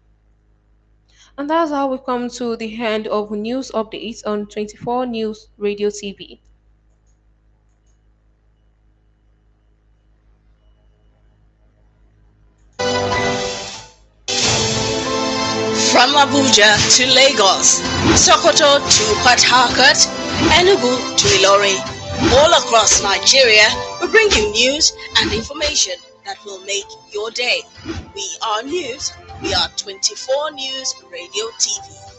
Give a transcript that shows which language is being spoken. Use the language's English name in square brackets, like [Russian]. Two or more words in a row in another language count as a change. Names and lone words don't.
[English] And that's how we come to the end of news updates on 24 News Radio TV. From Abuja to Lagos, Sokoto to Port Harcourt, Enugu to Ilorin, all across Nigeria, we bring you news and information that will make your day. We are news. We are 24 News Radio TV.